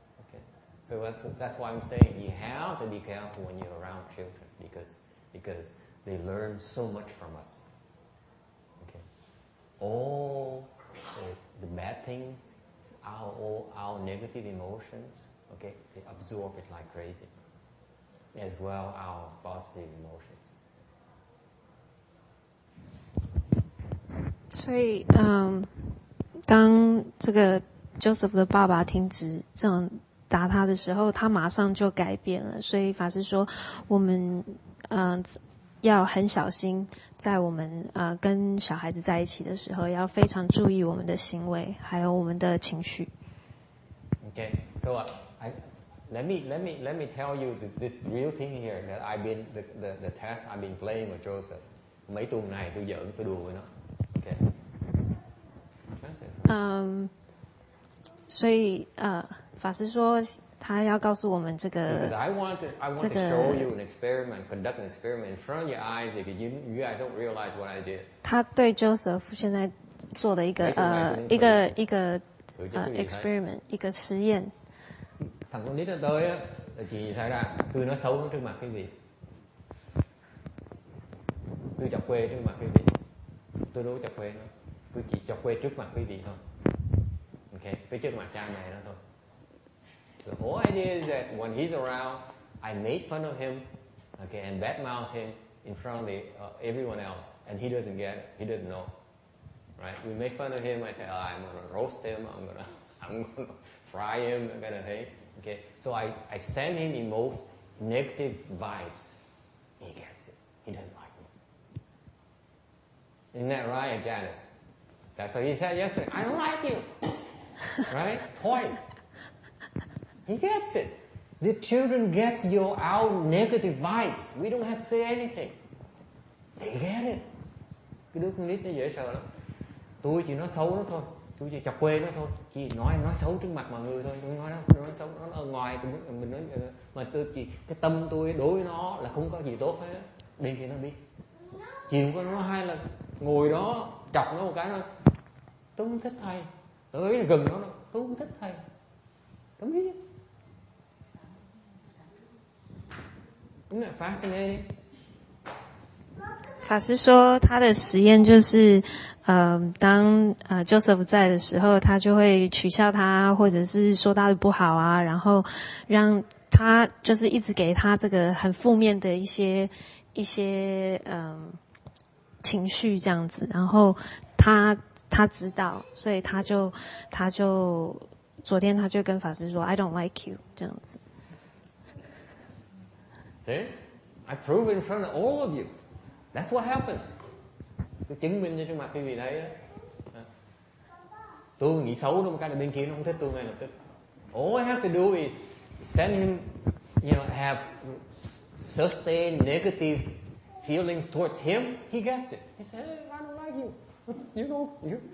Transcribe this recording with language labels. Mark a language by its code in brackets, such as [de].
[en] Okay, so that's why I'm saying you have to be careful when you're around children because they learn so much from us. Okay, all the bad things, our negative emotions. Okay, they absorb it like crazy, as well our positive emotions. [zh] 所以，当这个 Joseph 的爸爸停止这种打他的时候，他马上就改变了。所以法师说，我们要很小心，在我们跟小孩子在一起的时候，要非常注意我们的行为，还有我们的情绪。 [en] Okay, so let me tell you this real thing here that I've been the test I've been playing with Joseph. [vi] Mấy tuần này tôi giỡn tôi đùa với nó. [en] Okay. [zh] 所以法师说他要告诉我们这个。 [en] Because I want to show you an experiment, conduct an experiment in front of your eyes because you guys don't realize what I did. [zh] 他对 Joseph 现在做的一个experiment 一个实验。 [vi] Thằng con nít nó tới á, là chuyện gì xảy ra? Tôi nói xấu nó trước mặt quý vị. Tôi chọc quê trước mặt quý vị. Tôi đâu có chọc quê nó. Tôi chỉ chọc quê trước mặt quý vị thôi. Okay, phía trước mặt cha mẹ nó thôi. [en] The whole idea is that when he's around, I made fun of him, okay, and badmouth him in front of everyone else, and he doesn't get it. He doesn't know, right? We make fun of him. I say, I'm gonna roast him. I'm gonna fry him, that kind of thing. Okay, so I send him in most negative vibes. He gets it. He doesn't like me. Isn't that right, Janice? That's what he said yesterday. I don't like you. Right? Twice. He gets it. The children gets our negative vibes. We don't have to say anything. They get it. [vi] Cái đứa con nít nó dễ sợ lắm. Tôi chỉ nói xấu nó thôi, tôi chỉ chọc quê nó thôi, chỉ nói xấu trước mặt mọi người thôi, tôi nói xấu nó ở ngoài, mình nói mà tôi chỉ cái tâm tôi đối với nó là không có gì tốt hết. Đến khi nó biết, chiều có nó hay là ngồi đó chọc nó một cái nó, tôi không thích thầy, tới gần nó, tôi không thích thầy, không biết. [en] Isn't that fascinating? [zh] 法师说他的实验就是当Joseph 在的时候，他就会取笑他，或者是说他的不好啊，然后让他就是一直给他这个很负面的一些情绪这样子，然后他知道，所以他就昨天他就跟法师说 [en] I don't like you [zh] 这样子。 [en] See, I prove in front of all of you. That's what happens. [vi] Tôi chứng minh cho trước mặt quý vị thấy đó. Tôi nghĩ xấu đâu, một cái là bên kia nó không thích tôi ngay lập tức. [en] All I have to do is send him, have sustained negative feelings towards him. He gets it. He says, hey, I don't like you.